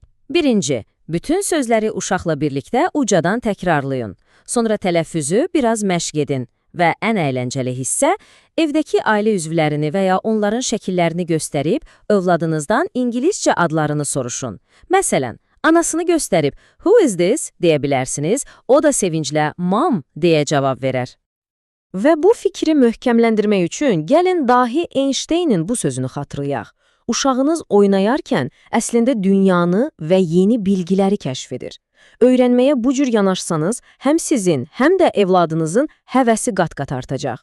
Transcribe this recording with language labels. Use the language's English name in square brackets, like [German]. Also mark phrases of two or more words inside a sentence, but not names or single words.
[Azerbaijani] Birinci, bütün sözləri uşaqla birlikdə ucadan təkrarlayın. Sonra tələffüzü biraz məşq edin. Və ən əyləncəli hissə, evdəki ailə üzvlərini və ya onların şəkillərini göstərib, övladınızdan ingiliscə adlarını soruşun. Məsələn, anasını göstərib, [English] "Who is this?" [Azerbaijani] deyə bilərsiniz, o da sevinclə "Mom" deyə cavab verər. Və bu fikri möhkəmləndirmək üçün gəlin dahi Einstein'in bu sözünü xatırlayaq. Uşağınız oynayarkən əslində dünyanı və yeni bilgiləri kəşf edir. Öyrənməyə bu cür yanaşsanız, həm sizin, həm də evladınızın həvəsi qat-qat artacaq.